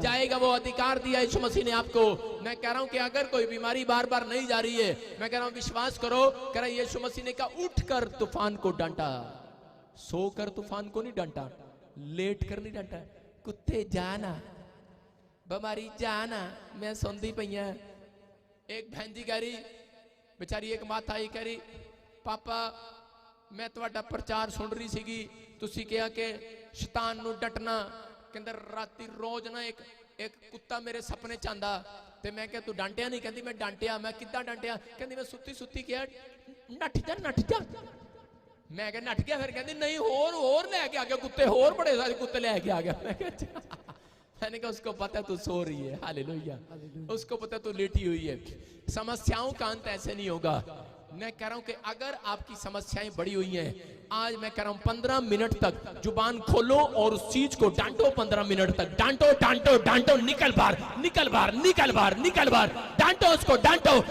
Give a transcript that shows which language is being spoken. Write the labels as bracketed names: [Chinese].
[Hindi] जाएगा वो अधिकार दिया यीशु मसीह ने आपको। मैं कह रहा हूं कि अगर कोई बीमारी बार बार नहीं जा रही है, मैं कह रहा हूं विश्वास करो, कह रहा यीशु मसीह ने कहा उठकर तूफान को डांटा, सोकर तूफान को नहीं डांटा, लेट कर नहीं डांटा। [Punjabi] कुत्ते जाना, बीमारी जाना, मैं सुनती पई हां। [Hindi] एक बहन जी कह रही, बेचारी एक माता आई कह रही, पापा मैं [Punjabi] ਤੁਹਾਡਾ ਪ੍ਰਚਾਰ ਸੁਣ ਰਹੀ ਸੀਗੀ, ਤੁਸੀਂ ਕਿਹਾ ਕਿ ਸ਼ੈਤਾਨ ਨੂੰ ਡਟਣਾ, ਕਹਿੰਦਾ ਰਾਤੀ ਰੋਜ਼ ਨਾ ਇੱਕ ਕੁੱਤਾ ਮੇਰੇ ਸੁਪਨੇ ਚ ਆਂਦਾ, ਤੇ ਮੈਂ ਕਿਹਾ ਤੂੰ ਡਾਂਟਿਆ ਨਹੀਂ, ਕਹਿੰਦੀ ਮੈਂ ਡਾਂਟਿਆ। ਮੈਂ ਕਿੱਦਾਂ ਡਾਂਟਿਆ, ਕਹਿੰਦੀ ਮੈਂ ਸੁੱਤੀ ਸੁੱਤੀ ਕਿਹਾ ਨੱਠ ਜਾ ਨੱਠ ਜਾ, ਮੈਂ ਕਿਹਾ ਨੱਠ ਗਿਆ, ਫਿਰ ਕਹਿੰਦੀ ਨਹੀਂ ਹੋਰ ਲੈ ਕੇ ਆ ਗਿਆ ਕੁੱਤੇ, ਹੋਰ ਬੜੇ ਸਾਰੇ ਕੁੱਤੇ ਲੈ ਕੇ ਆ ਗਿਆ। [Hindi] मैं मैंने कहा उसको पता तू सो रही है, हालेलुया, उसको पता तू लेटी हुई है। समस्याओं का अंत ऐसे नहीं होगा। मैं कह रहा हूं कि अगर आपकी समस्याएं बड़ी हुई हैं, आज मैं कह रहा हूं 15 मिनट तक जुबान खोलो और उस चीज को डांटो, 15 मिनट तक डांटो डांटो डांटो, निकल बाहर निकल बाहर निकल बाहर निकल बाहर, डांटो उसको डांटो,